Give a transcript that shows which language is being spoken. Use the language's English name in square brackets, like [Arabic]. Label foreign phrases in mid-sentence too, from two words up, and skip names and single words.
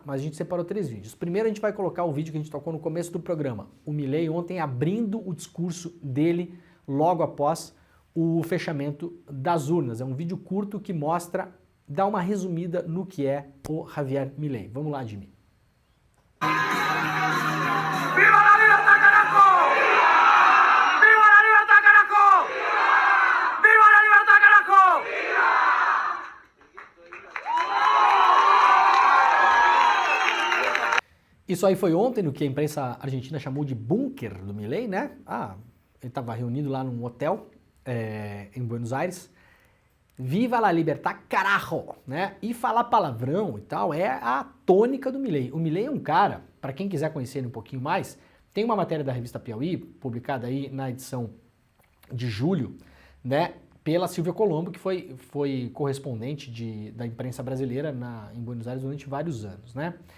[Portuguese] Mas a gente separou 3 vídeos. Primeiro a gente vai colocar o vídeo que a gente tocou no começo do programa. O Milei ontem abrindo o discurso dele logo após o fechamento das urnas. É um vídeo curto que mostra, dá uma resumida no que é o Javier Milei. Vamos lá, Jimmy. [Spanish] ¡Viva la libertad, carajo! ¡Viva la libertad, carajo! ¡Viva la libertad, carajo! [Portuguese] Isso aí foi ontem, no que a imprensa argentina chamou de bunker do Milei, né? Ele estava reunido lá num hotel em Buenos Aires. [Spanish] Viva la libertad, carajo, [Portuguese] né? E falar palavrão e tal é a tônica do Milei. O Milei é um cara, para quem quiser conhecer ele um pouquinho mais, tem uma matéria da revista Piauí, publicada aí na edição de julho, né, pela Silvia Colombo, que foi correspondente da imprensa brasileira em Buenos Aires durante vários anos, né?